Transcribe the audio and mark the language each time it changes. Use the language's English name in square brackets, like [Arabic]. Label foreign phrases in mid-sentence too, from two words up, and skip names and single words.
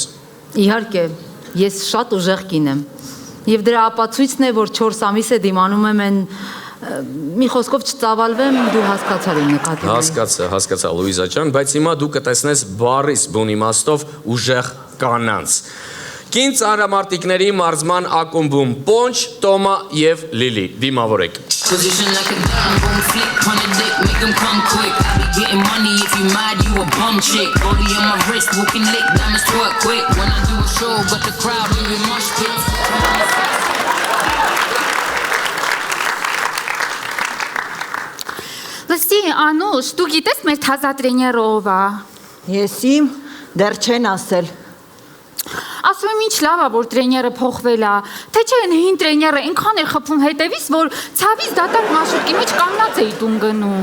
[Armenian] Իհարկե, ես շատ ուժեղ կին եմ։ Եվ դրա ապացույցն է, որ 4 ամիս է դիմանում եմ այն մի խոսքով չծավալվեմ, դու հասկացար իմ նկատի։ Հասկացա Լուիզա ջան, բայց հիմա դու կտեսնես բառիս բուն իմաստով ուժեղ կանանց։ Կին ծանրամարտիկների մարզման ակումբում Պոնչ, Տոմա եւ Լիլի դիմավորեք։ [English] Position like a dime, boom, flick, on a dick, make them come quick. I be getting money, if you mad, you a bum chick. Rollie on my wrist, walking lick, diamonds twerk quick. When I do a show, got the crowd leaving mosh pits. [Armenian] Լսի, Անուշ, դու գիտես մեր թազա տրեները ով է։ Ես իմ դեռ չեն ասել։ Ասում եմ ինչ լավ է, որ տրեները փոխվել է, թե չէ հին տրեները այնքան էր խփում հետևից, որ ցավից դատարկ մաշուկի մեջ կանգնած էի տուն գնում։